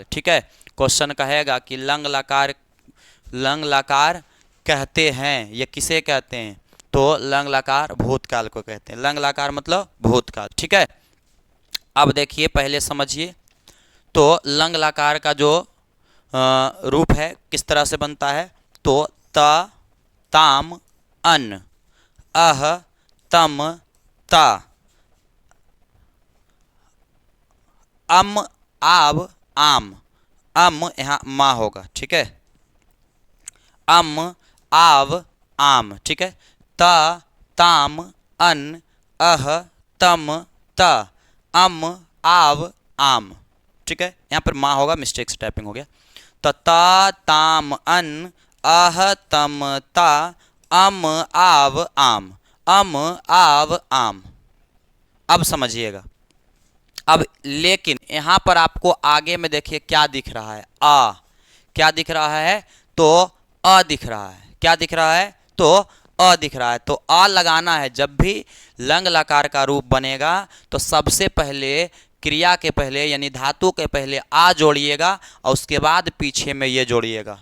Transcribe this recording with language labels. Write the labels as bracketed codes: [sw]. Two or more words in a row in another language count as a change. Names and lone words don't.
[hi] ठीक है, क्वेश्चन कहेगा कि लंग लकार कहते हैं, ये किसे कहते हैं, तो लंग लकार भूतकाल को कहते हैं। लंग लकार मतलब भूतकाल। ठीक है, अब देखिए पहले समझिए, तो लंग लकार का जो रूप है किस तरह से बनता है, तो [sa] त ताम अन अह तम ता अम आव आम, [hi] अम यहाँ माँ होगा। ठीक है, [sa] अम आव आम। [hi] ठीक है, [sa] त ताम अन अह तम त अम आव आम। [hi] ठीक है, यहाँ पर माँ होगा, मिस्टेक से टाइपिंग हो गया। [sa] तो ता ताम अन अह तम ता अम आव आम, अम आव आम। [hi] अब समझिएगा, अब लेकिन यहाँ पर आपको आगे में देखिए क्या दिख रहा है, आ, क्या दिख रहा है, तो अ दिख रहा है। क्या दिख रहा है, तो अ दिख रहा है। तो अ लगाना है, जब भी लंग लकार का रूप बनेगा तो सबसे पहले क्रिया के पहले यानी धातु के पहले आ जोड़िएगा और उसके बाद पीछे में ये जोड़िएगा।